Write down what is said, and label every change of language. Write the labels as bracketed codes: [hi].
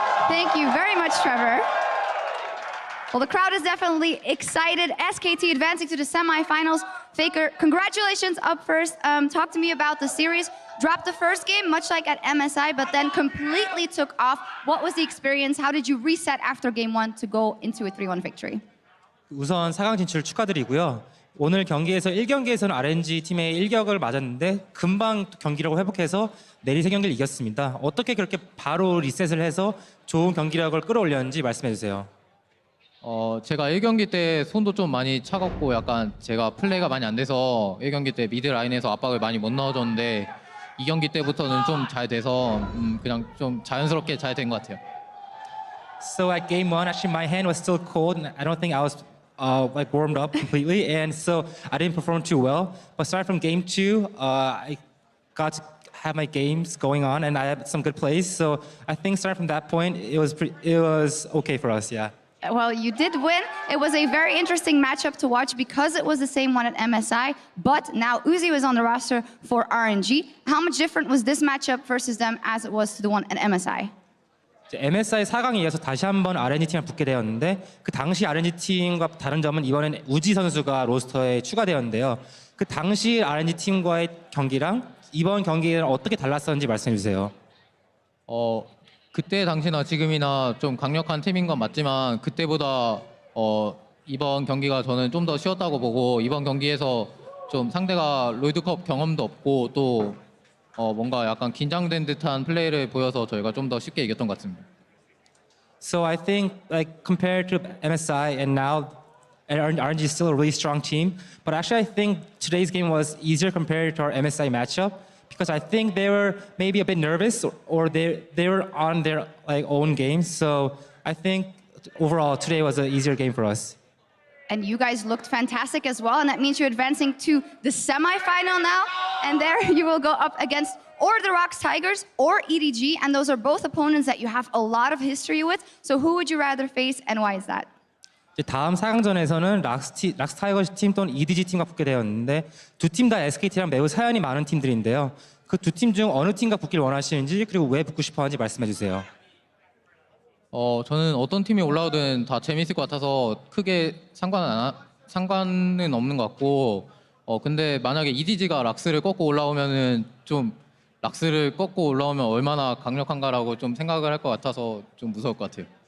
[en] Thank you very much, Trevor. Well, the crowd is definitely excited. SKT advancing to the semifinals. Faker, congratulations up first. Talk to me about the series. Dropped the first game, much like at MSI, but then completely took off. What was the experience? How did you reset after game one to go into a 3-1 victory? [ko] 우선 4강 진출 축하드리고요. 오늘 경기에서 1경기에서는 RNG 팀의 일격을 맞았는데 금방 경기력을 회복해서 내리 3경기를 이겼습니다. 어떻게 그렇게 바로 리셋을 해서 좋은 경기력을 끌어올렸는지 말씀해 주세요. 제가 1경기 때 손도 좀 많이 차갑고 약간 제가 플레이가 많이 안 돼서 1경기 때 미드 라인에서 압박을 많이 못 넣어줬는데 2경기 때부터는 좀 잘 돼서 그냥 좀 자연스럽게 잘 된 것 같아요. [en] So at game one, actually my hand was still cold and I don't think I was like warmed up completely, and so I didn't perform too well. But starting from game two, I got to have my games going on and I had some good plays. So I think starting from that point, it was okay for us, yeah. Well, you did win. It was a very interesting matchup to watch because it was the same one at MSI, but now Uzi was on the roster for RNG. How much different was this matchup versus them as it was to the one at MSI? [ko] MSI 4강에 이어서 다시 한번 RNG 팀을 붙게 되었는데 그 당시 RNG 팀과 다른 점은 이번엔 우지 선수가 로스터에 추가되었는데요. 그 당시 RNG 팀과의 경기랑 이번 경기랑 어떻게 달랐었는지 말씀해 주세요. 그때 당시나 지금이나 좀 강력한 팀인 건 맞지만 그때보다 이번 경기가 저는 좀 더 쉬웠다고 보고 이번 경기에서 좀 상대가 롤드컵 경험도 없고 또 뭔가 약간 긴장된 듯한 플레이를 보여서 저희가 좀 더 쉽게 이겼던 것 같습니다. [en] So I think like compared to MSI and now RNG is still a really strong team, but actually I think today's game was easier compared to our MSI matchup because I think they were maybe a bit nervous or they were on their like own games. So I think overall today was an easier game for us. And you guys looked fantastic as well, and that means you're advancing to the semifinal now. And there you will go up against or the Rocks Tigers or EDG, and those are both opponents that you have a lot of history with. So who would you rather face, and why is that? [ko] 다음 4강전에서는 락스 타이거즈 팀 또는 EDG 팀과 붙게 되었는데 두 팀 다 SKT랑 매우 사연이 많은 팀들인데요. 그 두 팀 중 어느 팀과 붙길 원하시는지 그리고 왜 붙고 싶어하는지 말씀해 주세요. 저는 어떤 팀이 올라오든 다 재밌을 것 같아서 크게 상관은 없는 것 같고 근데 만약에 EDG가 락스를 꺾고 올라오면은 좀 락스를 꺾고 올라오면 얼마나 강력한가라고 좀 생각을 할 것 같아서 좀 무서울 것 같아요.